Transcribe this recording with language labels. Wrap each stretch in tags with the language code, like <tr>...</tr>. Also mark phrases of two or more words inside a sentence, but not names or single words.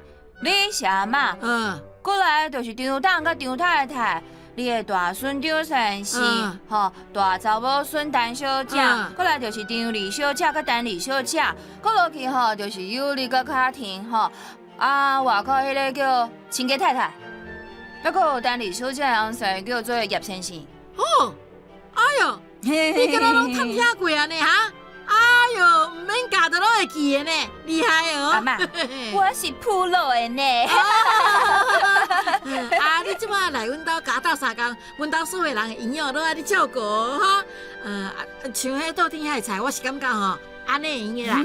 <nan>你是阿嬷，过来就是张董甲张太太，你的大孙张先生，大查某孙陈小姐，过来就是张李小姐甲陈李小姐，过落去就是尤里甲卡婷，外口迄个叫亲家太太，还佫有陈李小姐的后生叫做叶先生。哎呦！你敢若拢探听过安尼哈？哎呦，唔免教都拢会记的呢，厉害哦！阿嬷，我是普罗的呢。你即摆来阮兜家斗3工，阮兜所有人的营养都爱你照顾哈。像迄倒天遐的菜，我是感觉吼，安尼用的啦。</nan>